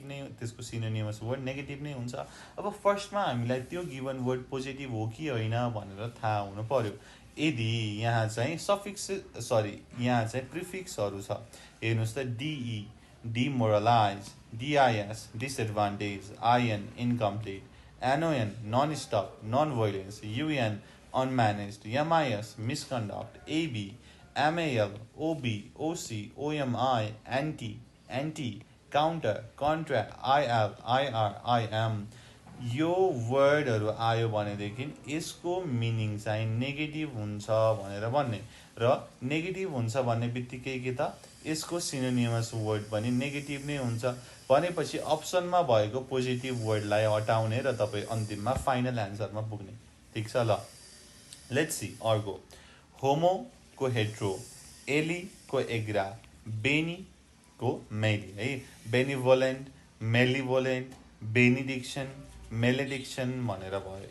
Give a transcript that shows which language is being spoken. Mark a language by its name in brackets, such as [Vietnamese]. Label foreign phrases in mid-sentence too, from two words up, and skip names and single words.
[Nepali] नै त्यसको [English] synonymous word negative [Nepali] नै हुन्छ अब फर्स्टमा हामीलाई त्यो [English] given word positive [Nepali] हो कि होइन भनेर थाहा हुनु पर्यो यदि यहाँ चाहिँ सफिक्स यहाँ चाहिँ प्रिफिक्सहरु छ हेर्नुस् त [English] DE demoralize DIS disadvantage IN incomplete NON non stop non violence UN unmanaged, MIS, misconduct, AB, MAL, OB, OC, OMI, anti, counter, contra, IL, IR, IM [Nepali] यो वर्डहरु आयो भनेदेखि यसको मिनिङ चाहिँ नेगेटिभ हुन्छ भनेर भन्ने र नेगेटिभ हुन्छ भन्ने बित्तिकै के त यसको [English] synonymous word [Nepali] पनि नेगेटिभ नै हुन्छ भनेपछि अप्सनमा भएको [English] positive wordलाई [Nepali] हटाउने र तपाई अन्तिममा [English] final answerमा [Nepali] पुग्ने ठीक छ ल [English] let's see [Nepali] अर्को होमो को हेट्रो एलीको एग्रा, बेनीको मेली है, [English] benevolent, malevolent, benediction, malediction [Nepali] भनेर भयो।